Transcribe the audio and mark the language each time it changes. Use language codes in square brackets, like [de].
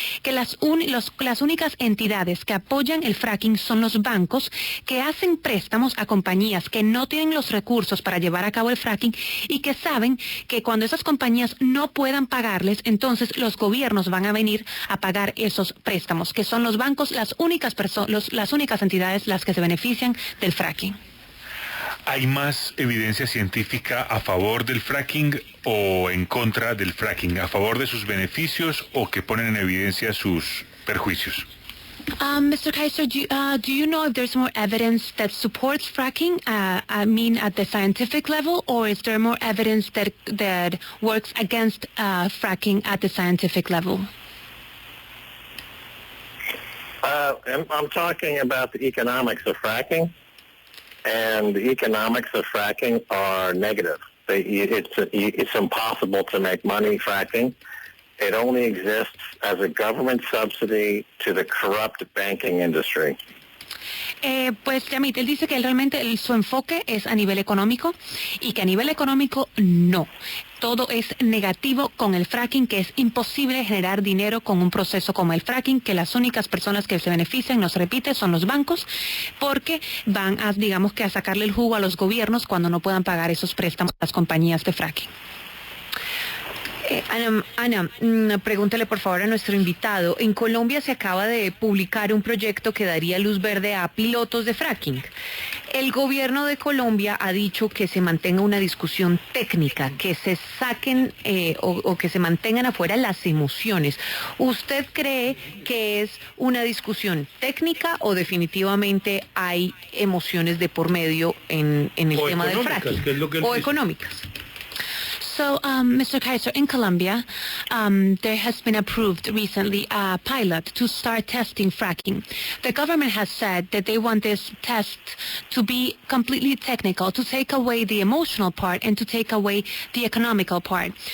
[es] Que las únicas entidades que apoyan el fracking son los bancos que hacen préstamos a compañías que no tienen los recursos para llevar a cabo el fracking y que saben que cuando esas compañías no puedan pagarles, entonces los gobiernos van a venir a pagar esos préstamos, que son los bancos las únicas entidades las que se benefician del fracking. ¿Hay más evidencia científica a favor del fracking o en contra del fracking? ¿A favor de sus beneficios o que ponen en evidencia sus perjuicios? [en] Mr. Kaiser, do you know if there's more evidence that supports fracking, I mean at the scientific level, or is there more evidence that works against fracking at the scientific level? I'm talking about the economics of fracking, and the economics of fracking are negative. It's impossible to make money fracking. It only exists as a government subsidy to the corrupt banking industry. [es] Pues Yamit, él dice que realmente su enfoque es a nivel económico y que a nivel económico no. Todo es negativo con el fracking, que es imposible generar dinero con un proceso como el fracking, que las únicas personas que se benefician, nos repite, son los bancos, porque van a, digamos que a sacarle el jugo a los gobiernos cuando no puedan pagar esos préstamos a las compañías de fracking. Ana, pregúntele por favor a nuestro invitado. En Colombia se acaba de publicar un proyecto que daría luz verde a pilotos de fracking. El gobierno de Colombia ha dicho que se mantenga una discusión técnica, que se saquen o que se mantengan afuera las emociones. ¿Usted cree que es una discusión técnica o definitivamente hay emociones de por medio en el tema del fracking? O económicas. [en] So, Mr. Kaiser, in Colombia, there has been approved recently a pilot to start testing fracking. The government has said that they want this test to be completely technical, to take away the emotional part and to take away the economical part.